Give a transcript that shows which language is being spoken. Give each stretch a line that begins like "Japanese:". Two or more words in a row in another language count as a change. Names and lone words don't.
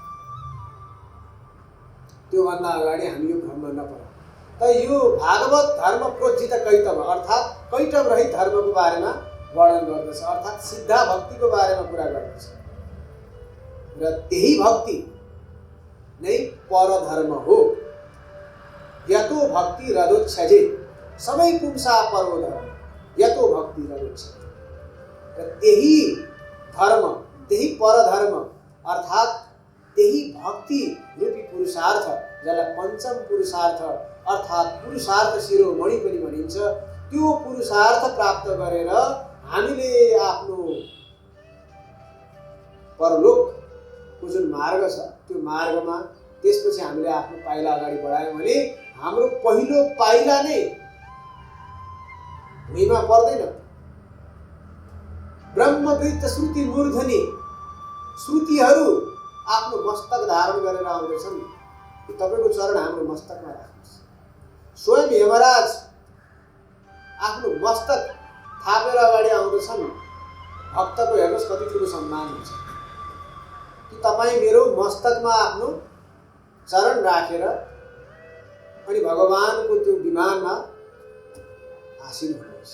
Nepali: त्योभन्दा अगाडि हामी यो भ्रममा नपरौँ। त यो भागवत
Sanskrit: धर्म प्रोज्झित कैटभ
Nepali: अर्थात् कैटभ रहित धर्मको बारेमा वर्णन गर्दछ, अर्थात् सिद्धा भक्तिको बारेमा कुरा गर्दछ। र त्यही भक्ति नै परधर्म हो।
Sanskrit: यतो भक्ति रदोच्छजे सबै पुंसा परो धर्म, यतो भक्ति रदोच्छजे।
Nepali: र त्यही धर्म, त्यही परधर्म अर्थात् त्यही भक्ति रूपी पुरुषार्थ, जसलाई पञ्चम पुरुषार्थ अर्थात् पुरुषार्थ शिरोमणि पनि भनिन्छ, त्यो पुरुषार्थ प्राप्त गरेर हामीले आफ्नो परलोकको जुन मार्ग छ, त्यो मार्गमा त्यसपछि हामीले आफ्नो पाइला अगाडि बढायौँ भने हाम्रो पहिलो पाइला नै भुइँमा पर्दैन।
Sanskrit: ब्रह्मवृत्त श्रुति मूर्धनि
Nepali: श्रुतिहरू आफ्नो मस्तक धारण गरेर आउँदैछन् कि तपाईँको चरण हाम्रो मस्तकमा राख्नुहोस्। स्वयं यमराज आफ्नो मस्तक थापेर अगाडि आउँदैछन्। भक्तको हेर्नुहोस् कति ठुलो सम्मान हुन्छ कि तपाईँ मेरो मस्तकमा आफ्नो चरण राखेर अनि भगवानको त्यो विमानमा आसीन हुनु।